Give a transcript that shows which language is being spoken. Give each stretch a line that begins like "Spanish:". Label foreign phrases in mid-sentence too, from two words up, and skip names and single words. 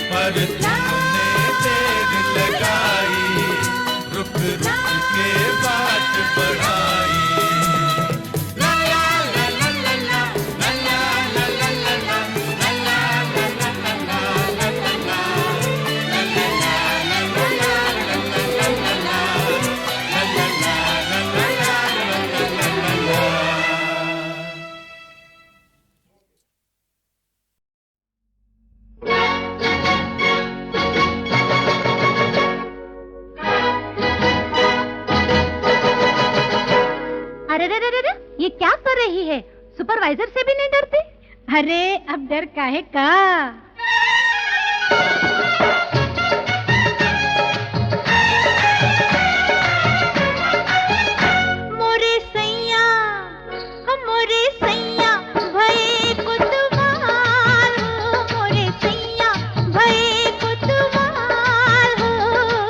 Hindi: पर तुमने देर लगाई, रुक रुक के बात बढ़ाई। ला ला ला ला ला ला, ला ला ला ला ला, ला ला ला ला ला, ला ला ला, ला ला ला ला ला, ला ला ला ला, ला ला ला ला ला ला। अरे रे रे रे रे, ये क्या कर रही है? सुपरवाइजर से भी नहीं डरती? अरे अब डर काहे का? मोरे सैया भये कुतवाल हो, मोरे सैया भये कुतवाल हो।